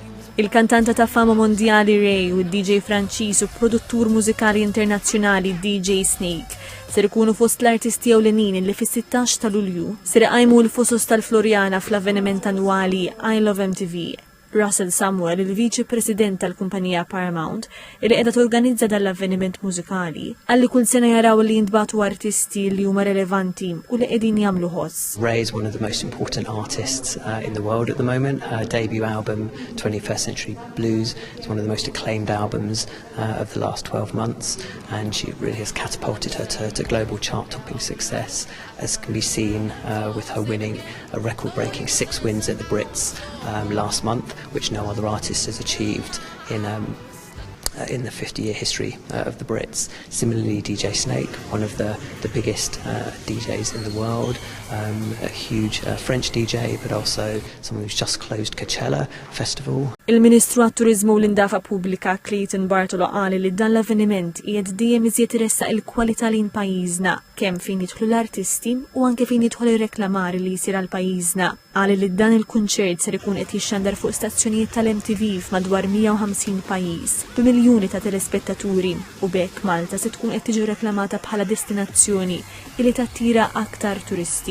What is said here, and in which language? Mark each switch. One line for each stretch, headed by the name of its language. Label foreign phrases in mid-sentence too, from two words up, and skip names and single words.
Maltese: Il-kantanta ta' fama mondjali Ray u d-DJ Franċiż u produttur mużikali internazzjonali DJ Snake ser ikunu fost l-artisti ewlenin li fis-16 ta' Lulju ser iqajmu l-fusus tal-Florjana fl-avveniment annwali I Love MTV. Russell Samuel, il-Viċi President tal-kumpanija Paramount, li qiegħda torganizza dal-avveniment mużikali, għalli kull sena jaraw li jintbagħtu artisti li huma relevanti u li qegħdin jagħmlu ħoss.
English: Ray is one of the most important artists in the world at the moment. Her debut album, 21st Century Blues, is one of the most acclaimed albums of the last 12 months, and she really has catapulted her to global chart-topping success, as can be seen with her winning a record-breaking 6 wins at the Brits last month, which no other artist has achieved in the 50-year history of the Brits. Similarly, DJ Snake, one of the biggest DJs in the world, a huge French DJ, but also someone who's just closed Coachella Festival.
Maltese: Il-Ministru għat-Turizmu u l-Indafa Pubblika Clayton Bartolo qal li dan l-avveniment qiegħed dejjem iżjed iressaq il-kwalità lejn pajjiżna kemm fejn jidħlu l-artisti u anke fejn jidħol ir-reklamar li jsir għal pajjiżna. Qal li dan il-kunċert ser ikun qed jixxandar fuq stazzjonijiet tal-MTV f'madwar 150 pajjiż b'miljuni ta' telespettaturi u bekk Malta se tkun qed tiġi reklamata bħala destinazzjoni li tattira aktar turisti.